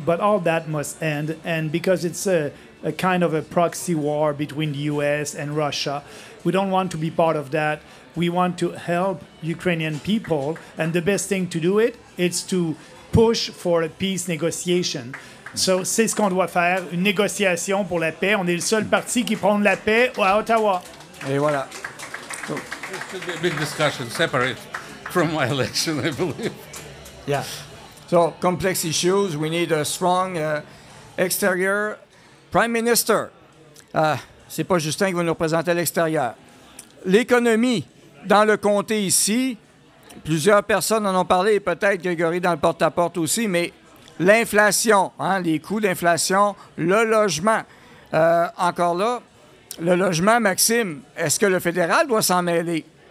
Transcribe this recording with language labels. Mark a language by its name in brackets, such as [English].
[English] But all that must end, and because it's a kind of a proxy war between the U.S. and Russia, we don't want to be part of that. We want to help Ukrainian people, and the best thing to do is to push for a peace negotiation. [French] So, c'est ce qu'on doit faire, une négociation pour la paix. On est le seul parti qui prône la paix à Ottawa. Et voilà. [English] It should be a big discussion, separate from my election, I believe. Yeah. So, complex issues. We need a strong exterior Prime Minister. [French] C'est pas Justin qui va nous représenter à l'extérieur. L'économie dans le comté ici, plusieurs personnes en ont parlé, et peut-être Grégory dans le porte-à-porte aussi, mais l'inflation, hein, les coûts d'inflation, le logement. Encore là, le logement, Maxime, est-ce que le fédéral doit s'en mêler?